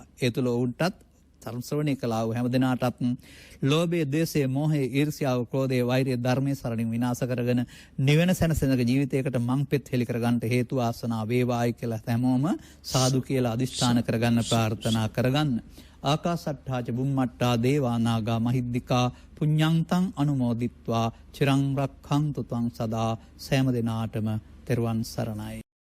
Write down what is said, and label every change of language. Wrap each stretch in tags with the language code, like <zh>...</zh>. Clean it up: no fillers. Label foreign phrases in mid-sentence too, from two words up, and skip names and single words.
<si>ඒ තුළ ඔවුන්ටත් ධර්ම ශ්‍රවණය කළා වූ හැම දිනාටත් ලෝභය, ද්වේෂය, මෝහය, ඊර්ෂ්‍යාව, ක්‍රෝධය, වෛරය ධර්මයේ සරණින් විනාශ කරගෙන නිවන සැනසෙනක ජීවිතයකට මංපෙත් හෙලි කර ගන්නට හේතු ආසනා වේවායි කියලා හැමෝම සාදු කියලා අදිෂ්ඨාන කරගන්න ප්‍රාර්ථනා කරගන්න.</si> <pi>ආකාසට්ඨා ච බුම්මට්ඨා දේවා නාග මහිද්దికා පුඤ්ඤන්තං අනුමෝදිත්වා චිරං රක්ඛන්තු ත්වං සදා</pi> <si>සෑම දිනාටම තෙරුවන් සරණයි.</si>